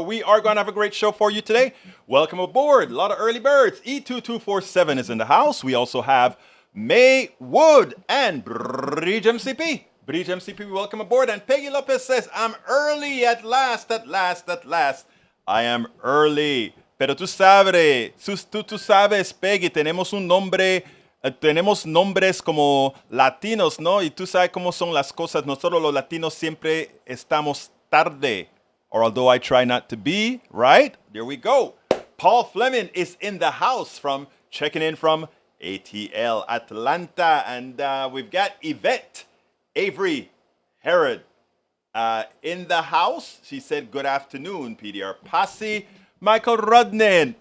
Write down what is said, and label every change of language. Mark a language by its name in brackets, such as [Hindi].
[English] We are going to have a great show for you today. Welcome aboard. A lot of early birds. E2247 is in the house. We also have May Wood and Bridge MCP. Bridge MCP, welcome aboard. And Peggy Lopez says, I'm early at last, at last, at last. I am early. [Spanish] Pero tú sabes, Peggy, tenemos nombres como latinos, ¿no? Y tú sabes cómo son las cosas. Nosotros los latinos siempre estamos tarde. [English] Or although I try not to be, right? There we go. Paul Fleming is in the house checking in from ATL, Atlanta. And we've got Yvette Avery Herod in the house. She said, good afternoon, PDR Posse. Michael Rudnin.